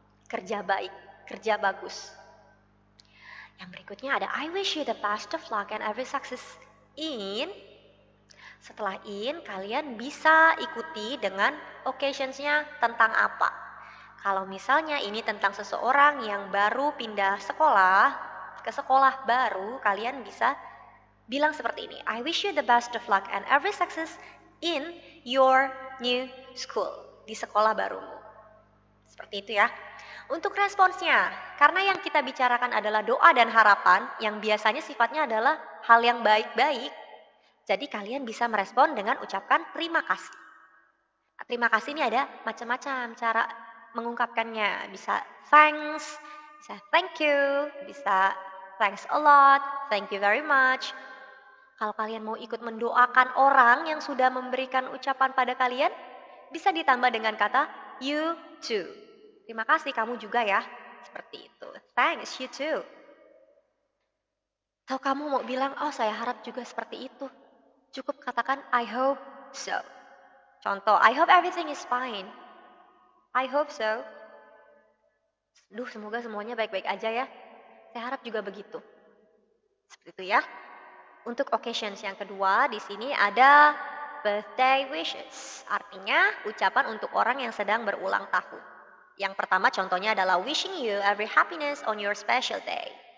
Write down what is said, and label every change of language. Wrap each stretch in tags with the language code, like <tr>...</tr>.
<id>Kerja baik, kerja bagus. Yang berikutnya ada</id> <en>I wish you the best of luck and every success in.</en> <id>Setelah in, kalian bisa ikuti dengan occasionsnya tentang apa. Kalau misalnya ini tentang seseorang yang baru pindah sekolah, ke sekolah baru, kalian bisa bilang seperti ini.</id> <en>I wish you the best of luck and every success in your new school.</en> <id>Di sekolah barumu. Seperti itu ya. Untuk responsnya, karena yang kita bicarakan adalah doa dan harapan, yang biasanya sifatnya adalah hal yang baik-baik, jadi kalian bisa merespon dengan ucapkan terima kasih. Terima kasih ini ada macam-macam cara mengungkapkannya.</id> <en>Bisa thanks, bisa thank you, bisa thanks a lot, thank you very much.</en> <id>Kalau kalian mau ikut mendoakan orang yang sudah memberikan ucapan pada kalian, bisa ditambah dengan kata</id> <en>you too.</en> <id>Terima kasih kamu juga ya. Seperti itu.</id> <en>Thanks, you too.</en> <id>Atau kamu mau bilang, oh saya harap juga seperti itu. Cukup katakan,</id> <en>I hope so. Contoh, I hope everything is fine. I hope so.</en> <id>Duh, semoga semuanya baik-baik aja ya. Saya harap juga begitu. Seperti itu ya. Untuk occasions yang kedua, di sini ada</id> <en>birthday wishes.</en> <id>Artinya ucapan untuk orang yang sedang berulang tahun. Yang pertama contohnya adalah</id> <en>wishing you every happiness on your special day.</en>